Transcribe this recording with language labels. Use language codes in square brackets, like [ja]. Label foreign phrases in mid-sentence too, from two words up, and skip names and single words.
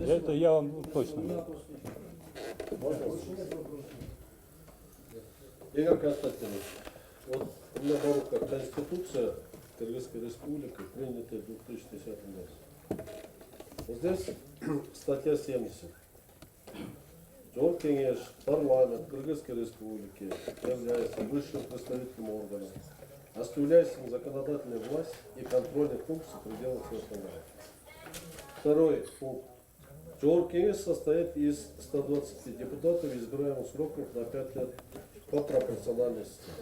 [ru] Это я вам точно говорю. Игорь Константинович, вот у меня на руках Конституция Кыргызской Республики, принятая в 2010 году. Вот здесь статья 70. Жогорку Кеңеш, парламент Кыргызской Республики является высшим представительным органом, осуществляющим законодательную власть и контрольные функции в пределах своего полномочий. Второй пункт. Жогорку Кеңеш состоит из 120 депутатов, избираемых сроком на 5 лет по пропорциональной системе.